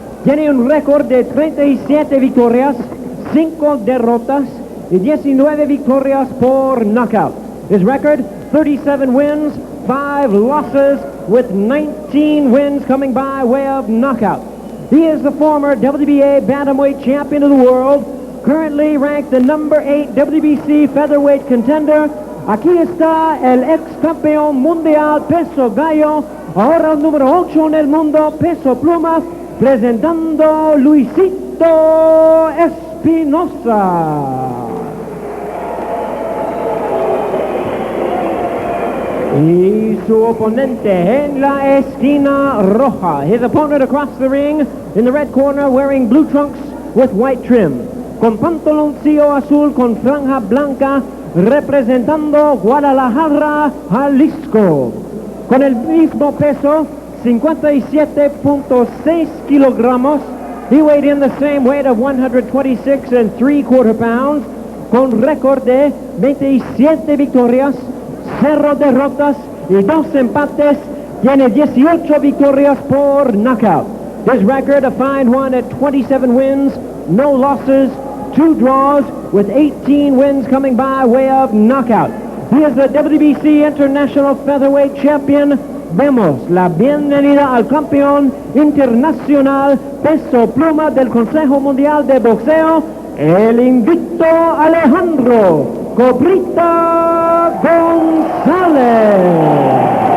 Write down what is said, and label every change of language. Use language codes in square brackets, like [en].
[es] Tiene un récord de 37 victorias, 5 derrotas y 19 victorias por knockout. [en] His record, 37 wins, 5 losses, with 19 wins coming by way of knockout. He is the former WBA Bantamweight Champion of the world, currently ranked the number 8 WBC Featherweight contender. [es] Aquí está el ex campeón mundial peso gallo, ahora el número 8 en el mundo peso pluma, presentando Luisito Espinosa. Y su oponente en la esquina roja. [en] His opponent across the ring in the red corner wearing blue trunks with white trim. [es] Con pantaloncillo azul con franja blanca, representando Guadalajara, Jalisco. Con el mismo peso, 57.6 kilogramos. [en] He weighed in the same weight of 126 3/4 pounds. [es] Con récord de 27 victorias, 0 derrotas y 2 empates. Tiene 18 victorias por knockout. [en] His record, a fine one at 27 wins, no losses, 2 draws, with 18 wins coming by way of knockout. He is the WBC International Featherweight Champion. [es] Demos la bienvenida al campeón internacional peso pluma del Consejo Mundial de Boxeo, el invicto Alejandro Cobrita Gonzalez.